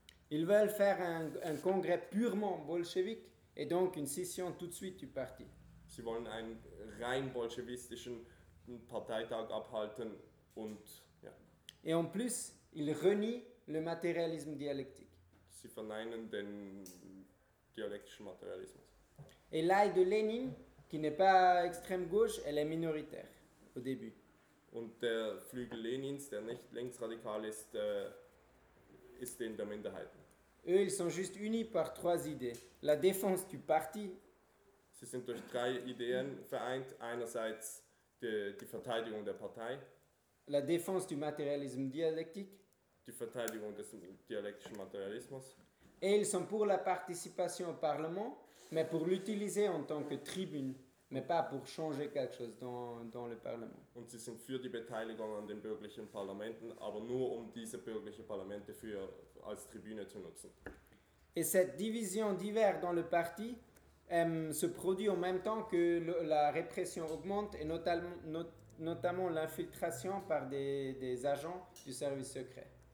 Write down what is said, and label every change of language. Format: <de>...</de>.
<fr>Ils veulent faire un congrès purement bolchevique et donc une scission tout de suite du parti.</fr> <de>Sie wollen einen rein bolschewistischen Parteitag abhalten und ja.</de> <fr>Et en plus, ils renient le matérialisme dialectique.</fr> <de>Sie verneinen den dialektischen Materialismus.</de> <fr>Et l'aide de Lénine, qui n'est pas extrême gauche, elle est minoritaire au début.</fr> <de>Und der Flügel Lenins, der nicht linksradikal ist, ist in der Minderheit.</de> <fr>Eux, ils sont juste unis par trois idées. La défense du parti.</fr> <de>Sie sind durch drei Ideen vereint. Einerseits die Verteidigung der Partei.</de> <fr>La défense du matérialisme dialectique.</fr> <de>Die Verteidigung des dialektischen Materialismus.</de> <fr>Et ils sont pour la participation au Parlement, mais pour l'utiliser en tant que tribune. Mais pas pour changer quelque chose dans le Parlement.</fr> <de>Und sie sind für die Beteiligung an den bürgerlichen Parlamenten, aber nur um diese bürgerlichen Parlamente als Tribüne zu nutzen.</de> <fr>Et cette division divers dans le parti se produit en même temps que la répression augmente et notamment l'infiltration par des agents du service secret.</fr>